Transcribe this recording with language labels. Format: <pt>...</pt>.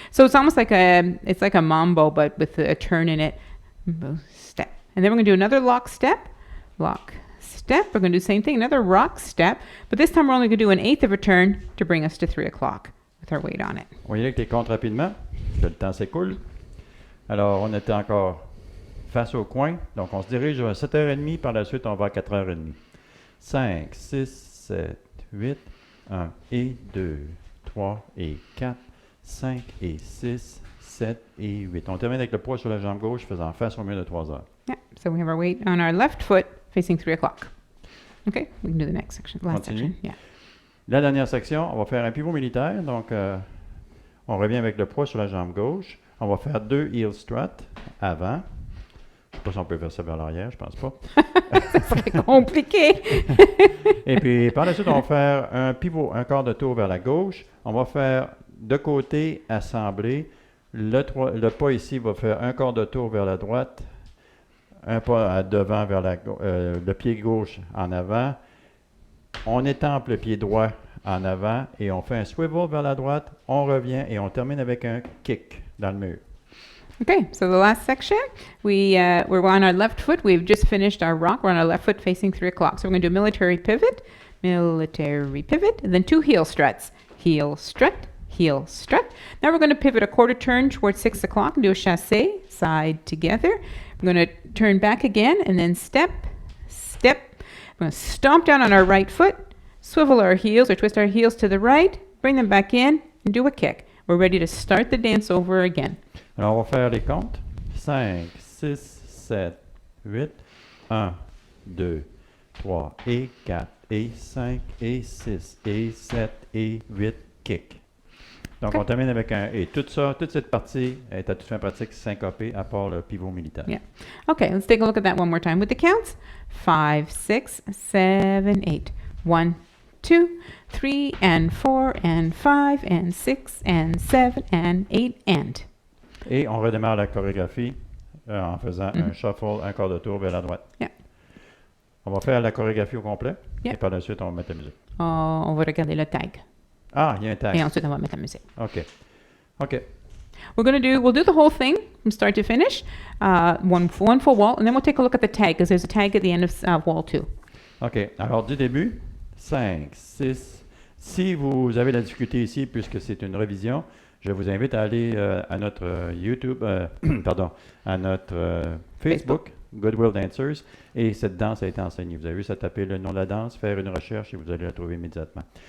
<en>So it's almost like a mambo, but with a turn in it. Step. And then we're going to do another lock step. We're going to do the same thing, another rock step, but this time we're only going to do an 1/8 of a turn to bring us to 3 o'clock with our weight on it.</en> <fr>On va y aller avec les comptes rapidement, que le temps s'écoule. Alors, on était encore face au coin. Donc, on se dirige à 7h30. Par la suite, on va à 4h30. 5, 6, 7, 8. 1 et 2, 3 et 4, 5 et 6, 7 et 8. On termine avec le poids sur la jambe gauche faisant face au mur de 3 heures. Yeah.</fr> <en>So we have our weight on our left foot facing 3 o'clock. Okay, we can do the next section. Last Continue. section. Yeah.</en> <fr>La dernière section, on va faire un pivot militaire. Donc, on revient avec le poids sur la jambe gauche. On va faire 2 heel struts avant. Je ne sais pas si on peut faire ça vers l'arrière, je pense pas. Ça serait compliqué. Et puis, par la suite, on va faire un pivot, un quart de tour vers la gauche. On va faire de côté assemblé. Le pas ici va faire un quart de tour vers la droite. Un pas à devant vers le pied gauche en avant. On étampe le pied droit en avant et on fait un swivel vers la droite. On revient et on termine avec un kick dans le mur.</fr> <en>Okay, so the last section, we're on our left foot. We've just finished our rock. We're on our left foot facing 3 o'clock. So we're going to do military pivot, and then 2 heel struts. Heel strut, heel strut. Now we're going to pivot a quarter turn towards 6 o'clock and do a chassé, side together. We're going to turn back again and then step, step. We're going to stomp down on our right foot, swivel our heels or twist our heels to the right, bring them back in, and do a kick. We're ready to start the dance over again.</en> <fr>Alors, on va faire les comptes. 5, 6, 7, 8. 1, 2, 3 et 4 et 5 et 6 et 7 et 8 kick. Donc, Okay. on termine avec un et. Toute cette partie est à toute fin pratique syncopée à part le pivot militaire. Yeah.</fr> <en>Okay, let's take a look at that one more time with the counts. 5, 6, 7, 8. 1, 2, 3, and 4, and 5, and 6, and 7, and 8, and.</en> <fr>Et on redémarre la chorégraphie en faisant un shuffle, un quart de tour vers la droite. Yeah. On va faire la chorégraphie au complet. Yeah. Et par la suite, on va mettre la musique. On va regarder le tag. Ah, il y a un Et tag. ensuite, on va mettre la musique. OK. OK.</fr> <en>We'll do the whole thing from start to finish, one full wall, and then we'll take a look at the tag, because there's a tag at the end of wall 2.</en> <fr>OK. Alors, du début, 5, 6. Si vous avez la difficulté ici, puisque c'est une révision, je vous invite à aller à notre YouTube, à notre Facebook, Goodwill Dancers, et cette danse a été enseignée. Vous avez juste à taper le nom de la danse, faire une recherche et vous allez la trouver immédiatement.</fr>